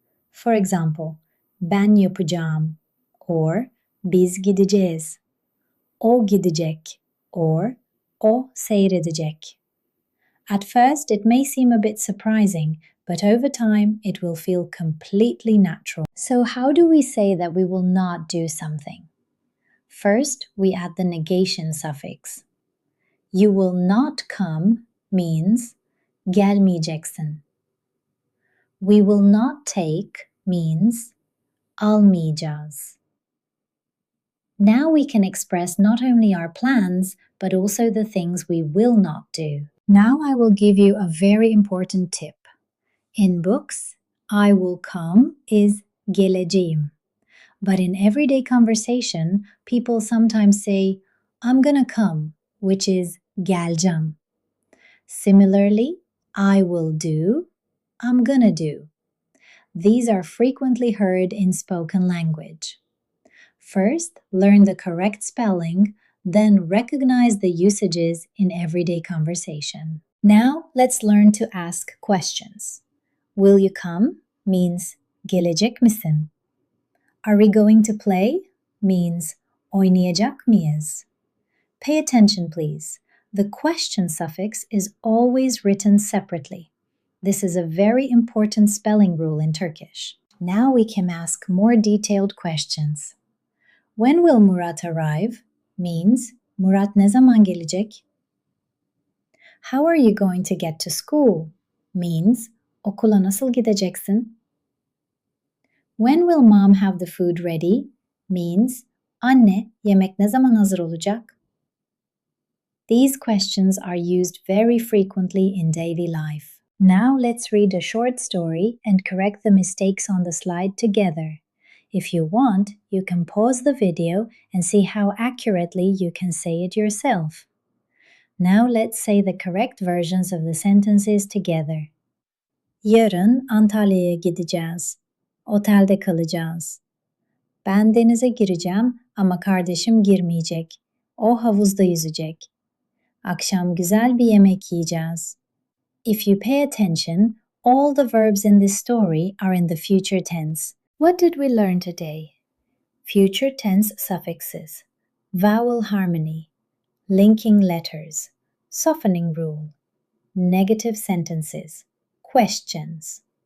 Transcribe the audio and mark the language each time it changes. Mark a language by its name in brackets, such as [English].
[English] For example, [Turkish] ben yapacağım or biz gideceğiz. O gidecek or o seyredecek. [English] At first, it may seem a bit surprising, but over time, it will feel completely natural. So how do we say that we will not do something? First, we add the negation suffix. You will not come means gelmeyeceksin. We will not take means almayacağız. Now we can express not only our plans, but also the things we will not do. Now I will give you a very important tip. In books, I will come is geleceğim. But in everyday conversation, people sometimes say, I'm gonna come, which is geleceğim. Similarly, I will do, I'm gonna do. These are frequently heard in spoken language. First, learn the correct spelling, then recognize the usages in everyday conversation. Now, let's learn to ask questions. Will you come means [Turkish] gelecek misin? [English] Are we going to play means [Turkish] oynayacak mıyız? [English] Pay attention, please. The question suffix is always written separately. This is a very important spelling rule in Turkish. Now we can ask more detailed questions. When will Murat arrive? Means [Turkish] Murat ne zaman gelecek? [English] How are you going to get to school? Means [Turkish] okula nasıl gideceksin? [English] When will mom have the food ready? Means [Turkish] anne yemek ne zaman hazır olacak? [English] These questions are used very frequently in daily life. Now let's read a short story and correct the mistakes on the slide together. If you want, you can pause the video and see how accurately you can say it yourself. Now let's say the correct versions of the sentences together. [Turkish] Yarın Antalya'ya gideceğiz. Otelde kalacağız. Ben denize gireceğim ama kardeşim girmeyecek. O havuzda yüzecek. Akşam güzel bir yemek yiyeceğiz. [English] If you pay attention, all the verbs in this story are in the future tense. What did we learn today? Future tense suffixes, vowel harmony, linking letters, softening rule, negative sentences, questions.